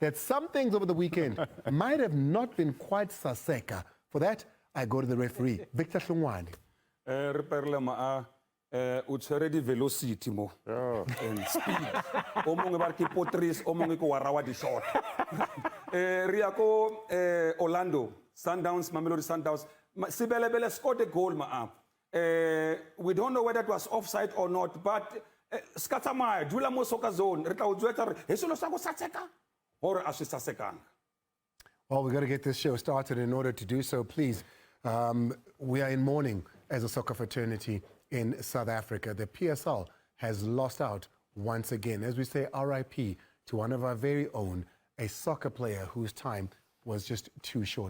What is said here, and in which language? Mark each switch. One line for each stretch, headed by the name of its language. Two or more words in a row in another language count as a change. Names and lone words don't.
English: that some things over the weekend might have not been quite saseka. For that, I go to the referee, Victor Hlungwani.
Tswana: O tshwere di-velocity mo
English: and speed
Tswana: o mongwe ba re ke potris o mongwe ke wa rawa di-short re ya ko Orlando Sundowns, Mamelodi Sundowns. Sibelebele
English: scored a goal we don't know whether it was offside or not, but
Tswana: skatsamaya dula mo
English: soccer zone
Tswana: re tla o jwetsa re he selo sa go satseka or a se sasekang.
English: Well, we've got to get this show started. In order to do so, please, we are in mourning as a soccer fraternity in South Africa. The PSL has lost out once again. As we say RIP to one of our very own, a soccer player whose time was just too short.